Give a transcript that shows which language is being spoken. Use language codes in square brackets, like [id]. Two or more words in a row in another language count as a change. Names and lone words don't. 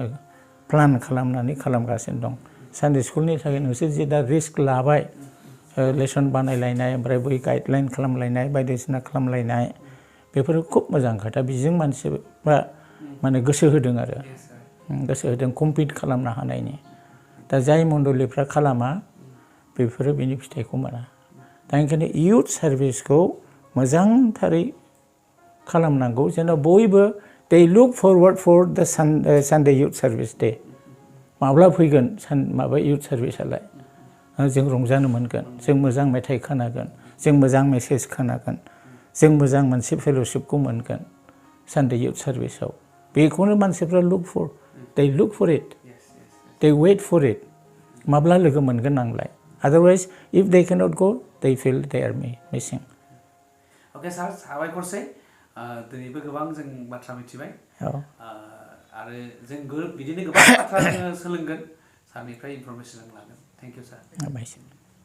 [brx] प्लान खालामनानै खालामगासिनो दं सानडे स्कुलनि थाखाय नोंसोर जे दा रिस्क लाबाय लेसन बानायलायनाय ओमफ्राय बै गाइडलाइन खालामलायनाय बायदिसिना खालामलायनाय बेफोरो खुब मोजां खोथा बेजों मानसिफ्रा माने गोसो होदों आरो गोसो होदों कम्पिट खालामनो हानायनि दा जाय मण्डलिफ्रा खालामा बेफोरो बेनि फिथाइखौ मोना दा ओंखायनो इयुथ सार्भिसखौ मोजांथारै खालामनांगौ जेन' बयबो [en] they look forward for the Sunday youth service day [brx] माब्ला फैगोन माबा [en] youth service [brx] आलाय जों रंजानो मोनगोन जों मोजां मेथाइ खोनागोन जों मोजां मेसेज खोनागोन जों मोजां मोनसे फेल'शिपखौ मोनगोन [en] Sunday youth service [brx] आव बेखौनो मानसिफ्रा [en] they look for it they wait for it [brx] माब्ला लोगो मोनगोन आंलाय [en] otherwise if they cannot go they feel they are missing Okay sir [brx] साबायखरसै दिनैबो गोबां जों बाथ्रा मिथिबाय आरो जों बिदिनो गोबां बाथ्रा जोङो सोलोंगोन सारनिफ्राय इनफरमेसन लागोन [en] thank you sir